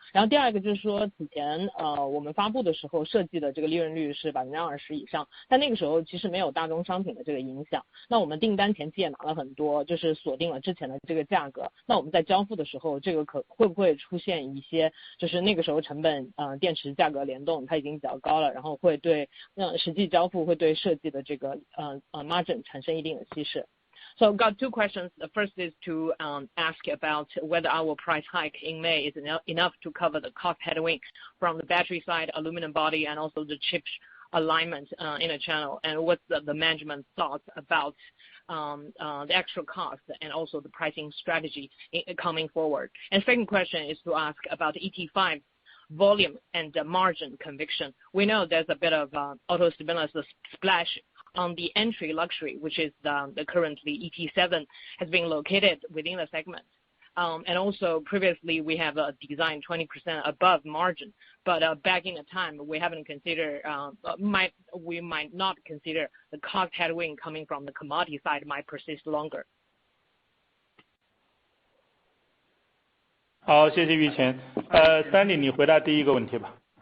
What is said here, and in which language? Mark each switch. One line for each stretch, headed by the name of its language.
Chinese: 然后第二个就是说此前我们发布的时候设计的这个利润率是20%以上，但那个时候其实没有大宗商品的这个影响，那我们订单前期也拿了很多，就是锁定了之前的这个价格，那我们在交付的时候这个会不会出现一些就是那个时候成本电池价格联动它已经比较高了，然后会对实际交付会对设计的这个margin 产生一定的稀释。
English: So I've got two questions. The first is to ask about whether our price hike in May is enough to cover the cost headwind from the battery side, aluminum body, and also the chip alignment in a channel, and what's the management thoughts about the extra cost and also the pricing strategy coming forward. And second question is to ask about ET5 volume and margin conviction. We know there's a bit of auto stimulus splash on the entry luxury, which is the currently ET7 has been located within the segment. And also previously we have a design 20% above margin, but back in the time we haven't considered, we might not consider the cost headwind coming from the commodity side might persist longer.
Chinese: 好，谢谢玉泉。 Stanley， 你回答第一个问题吧。